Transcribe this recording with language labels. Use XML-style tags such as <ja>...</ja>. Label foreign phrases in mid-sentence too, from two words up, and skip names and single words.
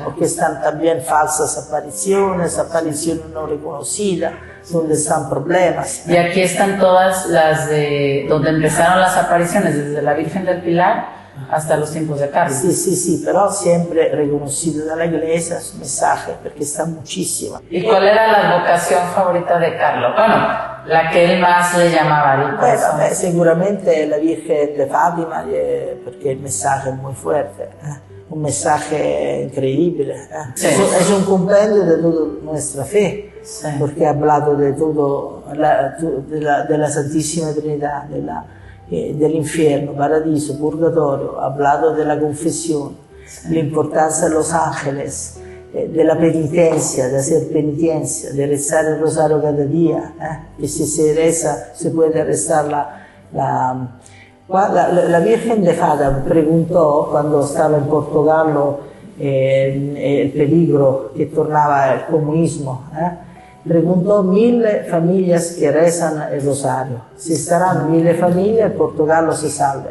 <es>Porque están también falsas apariciones no reconocidas, donde están problemas. Y aquí están todas las de donde empezaron las apariciones, desde la Virgen del Pilar hasta los tiempos de Carlos. Sí, pero siempre reconocido dalla Iglesia su mensaje,</es> <it>perché sta muchísimo. ¿Y cuál era la vocación favorita de Carlos? Bueno, la que él más le llamaba. Beh, sicuramente la Virgen de Fátima, perché il messaggio è molto forte, un messaggio incredibile.</it> <es>Sí. Es un compendio de toda nuestra fe, sí. Porque ha hablado de todo, de la Santísima Trinidad, del infierno, paradiso, purgatorio, ha hablado de la confesión, sí. La importancia de los ángeles, de la penitencia, de hacer penitencia, de rezar el rosario cada día, que si se reza se puede rezar la Virgen de Fátima preguntó cuando estaba en Portogallo el peligro que tornaba el comunismo, preguntó 1000 familias que rezan el rosario, si estarán 1000 familias, Portogallo se salva.</es>